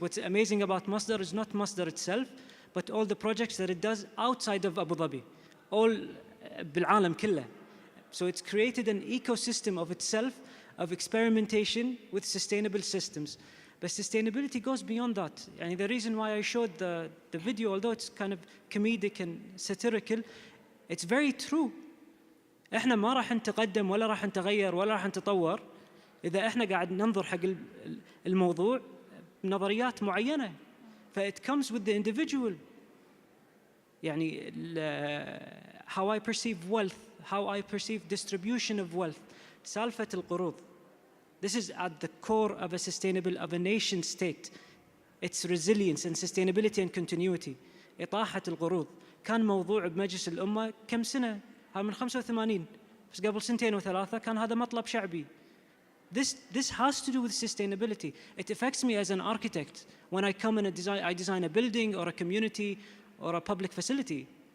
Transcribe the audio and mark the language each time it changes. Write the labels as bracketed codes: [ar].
[en] What's amazing about Masdar is not Masdar itself, but all the projects that it does outside of Abu Dhabi, all [ar] بالعالم كله. [en] So it's created an ecosystem of itself, of experimentation with sustainable systems. But sustainability goes beyond that. And the reason why I showed the video, although it's kind of comedic and satirical, It's very true. [ar] احنا ما راح نتقدم ولا راح نتغير ولا راح نتطور إذا احنا قاعد ننظر حق الموضوع بنظريات معينة. [en] فit comes with the individual. يعني how I perceive wealth, how I perceive distribution of wealth. [ar] سالفة القروض. [en] This is at the core of a nation state. Its resilience and sustainability and continuity. [ar] إطاحة القروض كان موضوع بمجلس الأمة كم سنة؟ هذا من 85 بس قبل سنتين وثلاثة كان هذا مطلب شعبي. [en] This has to do with sustainability. It affects me as an architect when I come and I design a building or a community or a public facility.